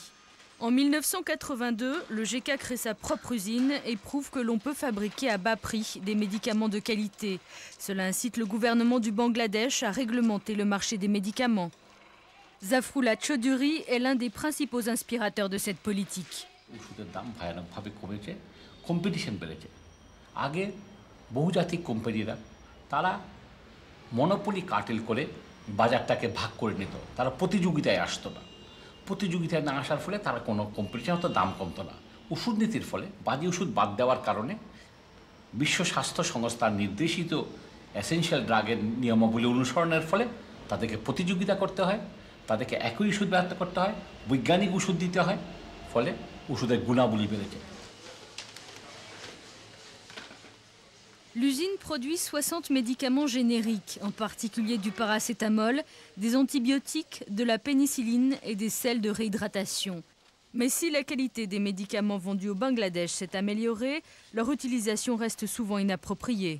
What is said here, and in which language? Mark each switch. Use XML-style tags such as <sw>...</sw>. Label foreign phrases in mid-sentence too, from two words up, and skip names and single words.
<fr>En 1982, le GK crée sa propre usine et prouve que l'on peut fabriquer à bas prix des médicaments de qualité. Cela incite le gouvernement du Bangladesh à réglementer le marché des médicaments. Zafrullah Chaudhuri est l'un des principaux inspirateurs de cette politique.</fr> <bn>ওষুধের দাম ভয়ানকভাবে কমেছে, কম্পিটিশন বেড়েছে। আগে বহুজাতিক কোম্পানিরা তারা</bn> <en>monopoly cartel</en> <bn>করে বাজারটাকে ভাগ করে নিত, তারা প্রতিযোগিতায় আসতো না। প্রতিযোগিতায় না আসার ফলে তারা কোনো কম্পিটিশন হতো, দাম কমতো না। ওষুধ নীতির ফলে বাজে ওষুধ বাদ দেওয়ার কারণে বিশ্ব স্বাস্থ্য সংস্থার নির্দেশিত</bn> <en>essential drug's</en> <bn>নিয়মাবলী অনুসরণের ফলে তাদেরকে প্রতিযোগিতা করতে হয়, তাদেরকে একই ওষুধ ব্যবহার করতে হয়, বৈজ্ঞানিক ওষুধ দিতে হয়, ফলে ওষুধের গুণাবলী বেড়েছে।</bn> <fr>L'usine produit 60 médicaments génériques, en particulier du paracétamol, des antibiotiques, de la pénicilline et des sels de réhydratation. Mais si la qualité des médicaments vendus au Bangladesh s'est améliorée, leur utilisation reste souvent inappropriée.</fr>